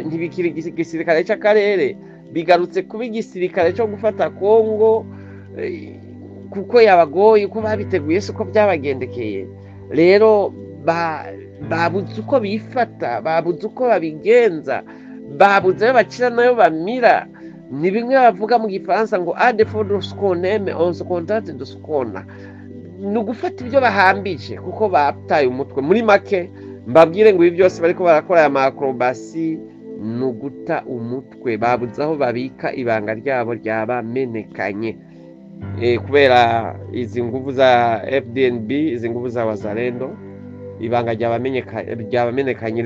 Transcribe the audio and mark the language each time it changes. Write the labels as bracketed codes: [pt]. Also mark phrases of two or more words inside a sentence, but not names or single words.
[rn] Ntibikiri igisirikare c'akarere, bigarutse kuba igisirikare cyo gufata Kongo, kuko yabagoye, uko babiteguye siko byabagendekeye. Rero babuze uko bifata, babuze uko babigenza, babuze ayo bacira nayo bamira. Ni bimwe bavuga mu Gifaransa ngo [fr] a défaut de ce qu'on aime, on se contente de ce qu'on a. [rn] Ni ugufata ibyo bahambije, kuko bataye umutwe. Muri make mbabwire ngo ibi byose bariko barakora ya macrobasi ni uguta umutwe. Babuze aho babika ibanga ryabo ryabamenekanye, kubera izi nguvu za FDNB, izi nguvu za Wazalendo, ibanga ryabamenekanye.